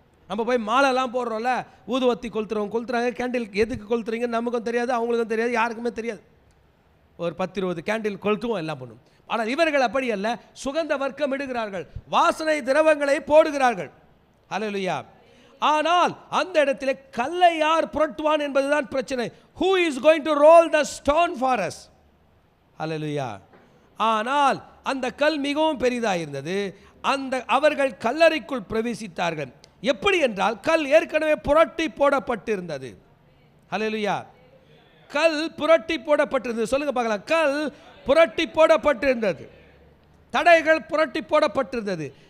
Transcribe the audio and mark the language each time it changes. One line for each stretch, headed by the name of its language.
Tamil: நம்ம போய் மாலைலாம் போடுறோம்ல, ஊதுவத்தி கொளுத்துறாங்க. கேண்டில் எதுக்கு கொளுத்துறீங்க நமக்கும் தெரியாது, அவங்களுக்கும் தெரியாது, யாருக்குமே தெரியாது. ஒரு 10-20 கேண்டில் கொளுத்துவோம், எல்லாம் பண்ணும். ஆனால் இவர்கள் அப்படி அல்ல, சுகந்த வர்க்கம் இடுகிறார்கள், வாசனை திரவங்களை போடுகிறார்கள். ஹல்லேலூயா. ஆனால் அந்த இடத்துல கல்லை யார் புரட்டுவான் என்பதுதான் பிரச்சனை.
English: Who is going to roll the stone for us?
Tamil: ஹல்லேலூயா. ஆனால் அந்த கல் மிகவும் பெரிதாக இருந்தது. அவர்கள் கல்லறைக்குள் பிரவேசித்தார்கள். எப்படி என்றால், கல் ஏற்கனவே புரட்டி போடப்பட்டிருந்தது. ஹல்லேலூயா. கல் புரட்டி போடப்பட்டிருந்தது. சொல்லுங்க பார்க்கலாம். கல் புரட்டி போடப்பட்டிருந்தது. தடைகள் புரட்டி போடப்பட்டிருந்தது.